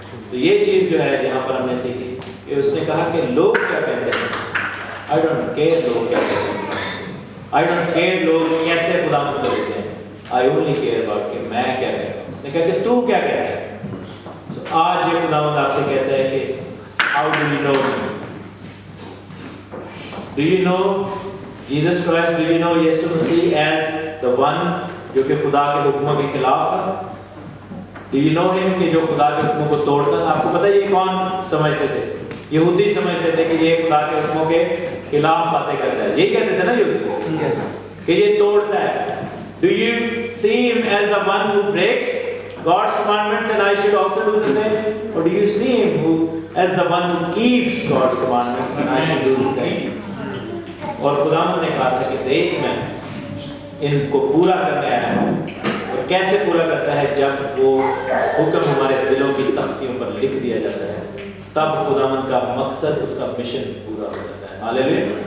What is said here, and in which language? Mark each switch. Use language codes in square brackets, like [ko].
[ur] تو یہ چیز جو ہے یہاں پر ہم نے سیکھی کہ اس نے کہا کہ لوگ کیا کہتے ہیں. [en] I don't care [ur] لوگ کیا کہتے ہیں. I don't care لوگ کیسے خدا کو بولتے ہیں. [en] I only care about [ur] کہ میں کیا کہتا ہوں. اس نے کہا کہ تو کیا کہتا ہے. تو آج یہ خداوند آپ سے کہتا ہے کہ [en] how do you know him? Do you know Jesus Christ? Do you know [ur] یسوع مسیح [en] as the one [ur] جو کہ خدا کے حکموں کے خلاف تھا؟ [en] Do you know him [ur] کہ جو خدا کے حکموں کو توڑتا تھا؟ آپ کو پتہ ہے یہ کون سمجھتے تھے؟ یہودی سمجھتے تھے کہ یہ خدا کے حکموں کے خلاف باتیں کرتا ہے. یہ کہتے تھے نا یہودی کہ یہ توڑتا ہے. [en] Do you see him as the one who breaks God's commandments and I should also do the same? Or do you see him as the one who keeps God's commandments and I should do the same? [ur] اور خداوند نے کہا تھا کہ دیکھ میں ان کو پورا کرنے آیا ہوں. اور کیسے پورا کرتا ہے؟ جب وہ حکم ہمارے دلوں کی تختیوں پر لکھ دیا جاتا ہے تب خداوند کا مقصد اس کا مشن پورا ہو جاتا ہے. ہاللیلویا.